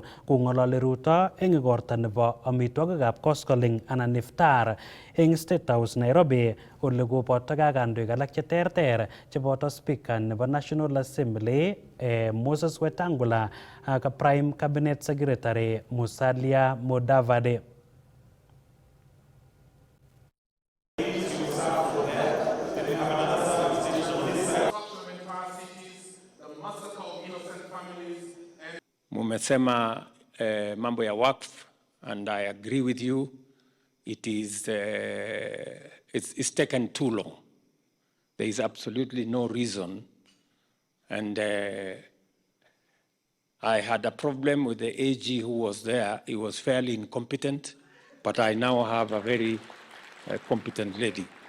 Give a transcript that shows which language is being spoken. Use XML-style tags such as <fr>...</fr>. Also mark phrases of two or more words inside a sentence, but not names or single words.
<kln>Kong'ololi Ruto eng igorta nebo amitwogikab koskoling anan iftar eng State House Nairobi, ole kobotogei ak kandoik alak cheterter cheboto Speaker nebo National Assembly Moses Wetangula ak</kln> <en>Prime Cabinet Secretary</en> <kln>Musalia Mudavadi.</kln> <sw>Mumesema mambo ya wakf,</sw> <en>and I agree with you. It is it's taken too long. There is absolutely no reason, and I had a problem with the AG who was there. He was fairly incompetent, but I now have a very competent lady.</en>